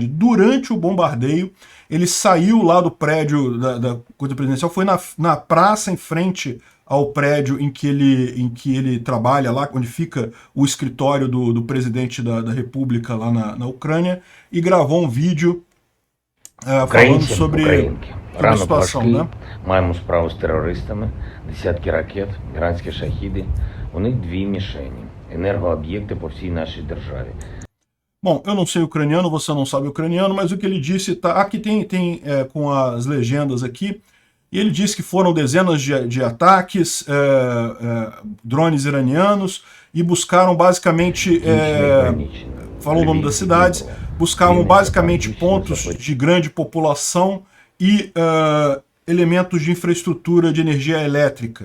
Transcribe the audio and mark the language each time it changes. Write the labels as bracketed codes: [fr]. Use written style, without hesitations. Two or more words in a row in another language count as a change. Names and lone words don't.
[pt] Durante o bombardeio, ele saiu lá do prédio da coisa presidencial, foi na praça em frente ao prédio em que ele trabalha, lá onde fica o escritório do presidente da República lá na Ucrânia, e gravou um vídeo falando sobre a situação, né? [uk] Маємо справу з терористами, десятки ракет, іранські шахіди. У них 2 мішені – енергооб'єкти по всій нашій державі. [pt] Bom, eu não sei ucraniano, você não sabe ucraniano, mas o que ele disse tá aqui tem com as legendas aqui, e ele disse que foram dezenas de ataques, drones iranianos, e buscaram basicamente, falou o nome das cidades, buscavam basicamente pontos de grande população e elementos de infraestrutura de energia elétrica.